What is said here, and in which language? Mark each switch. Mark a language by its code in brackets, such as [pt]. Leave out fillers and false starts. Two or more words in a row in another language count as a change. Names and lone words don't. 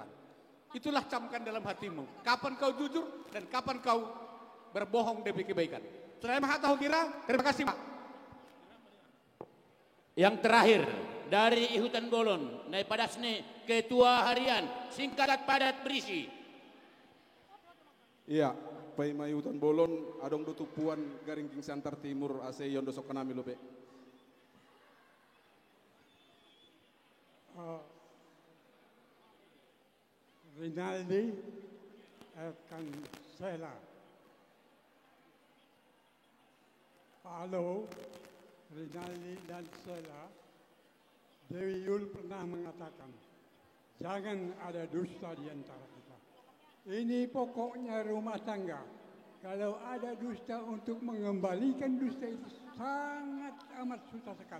[id] Itulah camkan dalam hatimu. Kapan kau jujur dan kapan kau berbohong demi kebaikan. Saudara Mahatau Kira, terima kasih Pak. Yang terakhir dari Ihutan Bolon, Nai Padasne, Ketua Harian, singkat padat berisi. Iya, [bts] Pai Mai Ihutan Bolon, adong dutupuan Garingging Santar Timur, ase yondo sokanami lobe. Rinaldi Kansela. [id] Halo, Rinaldi dan Sela. Dewi Yul pernah mengatakan, jangan ada dusta di antara kita. Ini pokoknya rumah tangga. Kalau ada dusta untuk mengembalikan dusta itu sangat amat susah sekali.